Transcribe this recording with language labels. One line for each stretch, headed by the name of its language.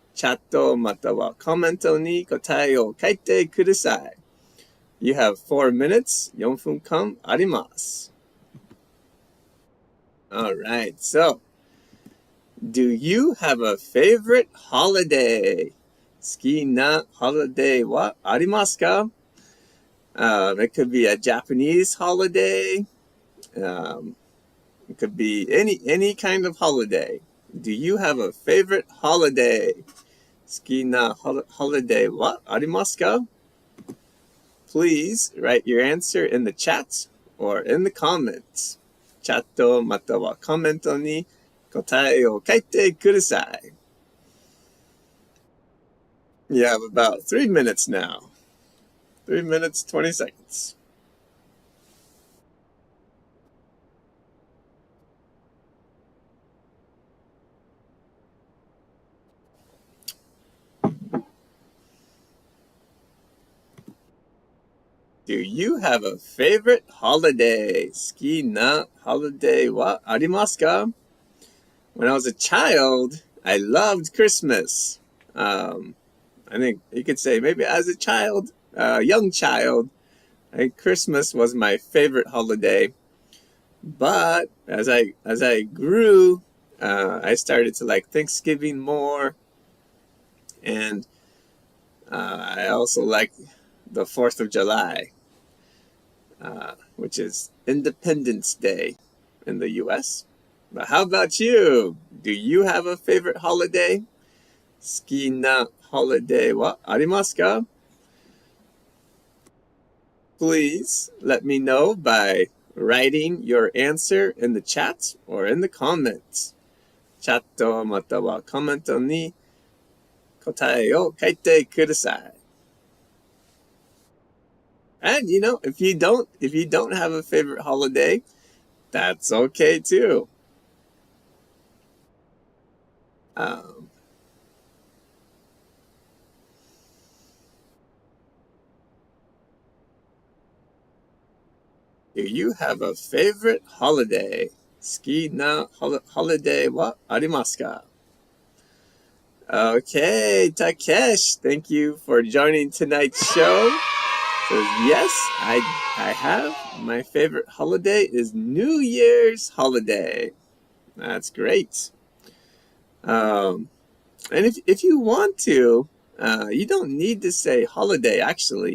Japanese: Chatto matawa commento ni kotae o kaite kudasai.
English: You have 4 minutes,
Japanese: 4分間あります.
English: Alright, so, do you have a favorite holiday?
Japanese: 好きな holiday はありますか?
English: It could be a Japanese holiday. It could be any kind of holiday. Do you have a favorite holiday?
Japanese: 好きな holiday はありますか?
English: Please write your answer in the chat or in the comments.
Japanese: チャットまたはコメントに答えを書いてください.
English: You have about 3 minutes now. 3 minutes, 20 seconds. Do you have a favorite holiday?
Japanese: 好きな holiday はありますか?
English: When I was a child, I loved Christmas. I think you could say maybe as a child, young child, I think Christmas was my favorite holiday. But as I grew, I started to like Thanksgiving more. And I also like the 4th of July, which is Independence Day in the U.S. But how about you? Do you have a favorite holiday?
Japanese: 好きな holiday はありますか?
English: Please let me know by writing your answer in the chat or in the comments.
Japanese: チャットまたはコメントに答えを書いてください.
English: And if you don't have a favorite holiday, that's okay too. Do you have a favorite holiday?
Japanese: 好きな holiday はありますか?
English: Okay, Takesh, thank you for joining tonight's show. says, yes, I have. My favorite holiday is New Year's holiday. That's great. And if you want to, you don't need to say holiday, actually.